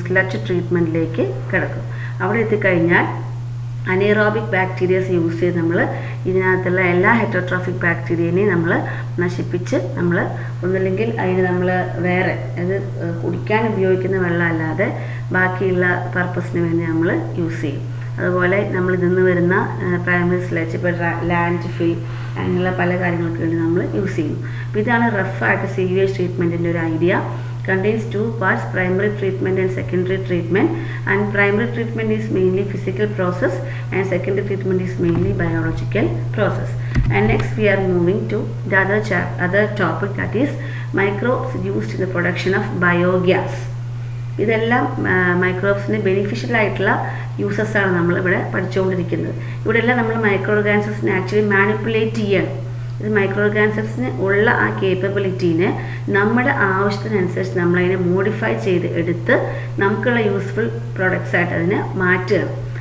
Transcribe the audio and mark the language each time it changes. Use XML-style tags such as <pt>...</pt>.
<ml>Sludge ട്രീറ്റ്മെൻറ്റിലേക്ക് കിടക്കും. അവിടെ എത്തിക്കഴിഞ്ഞാൽ അനേറോബിക് ബാക്ടീരിയസ് യൂസ് ചെയ്ത് നമ്മൾ ഇതിനകത്തുള്ള എല്ലാ ഹെറ്ററോട്രോഫിക് ബാക്ടീരിയനെയും നമ്മൾ നശിപ്പിച്ച് നമ്മൾ ഒന്നില്ലെങ്കിൽ അതിന് നമ്മൾ വേറെ അത് കുടിക്കാൻ ഉപയോഗിക്കുന്ന വെള്ളം അല്ലാതെ ബാക്കിയുള്ള പർപ്പസിന് വേണ്ടി നമ്മൾ യൂസ് ചെയ്യും. അതുപോലെ നമ്മൾ ഇതിൽ വരുന്ന പ്രൈമറി സ്ലഡ്ജ്, ഇപ്പോൾ ലാൻഡ് ഫിൽ അങ്ങനെയുള്ള പല കാര്യങ്ങൾക്ക് വേണ്ടി നമ്മൾ യൂസ് ചെയ്യും. അപ്പോൾ ഇതാണ് റഫായിട്ട് സീവേജ് ട്രീറ്റ്മെൻറ്റിൻ്റെ ഒരു idea.</ml> <en>Contains two parts, primary treatment and secondary treatment, and primary treatment is mainly physical process and secondary treatment is mainly biological process. And next we are moving to the other topic, that is microbes used in the production of biogas.</en> <ml>ഇതെല്ലാം മൈക്രോബ്സിന് beneficial ആയിട്ടുള്ള uses ആണ് നമ്മളിവിടെ പഠിച്ചുകൊണ്ടിരിക്കുന്നത്. ഇവിടെയെല്ലാം നമ്മൾ micro ഓർഗാനിസംസിനെ actually manipulate ചെയ്യണം. ഇത് micro ഓർഗാനിസംസിന് ഉള്ള ആ കേപ്പബിലിറ്റീനെ നമ്മുടെ ആവശ്യത്തിനനുസരിച്ച് നമ്മളതിനെ മോഡിഫൈ ചെയ്ത് എടുത്ത് നമുക്കുള്ള യൂസ്ഫുൾ പ്രൊഡക്ട്സ് ആയിട്ട് അതിനെ മാറ്റുകയാണ്.</ml>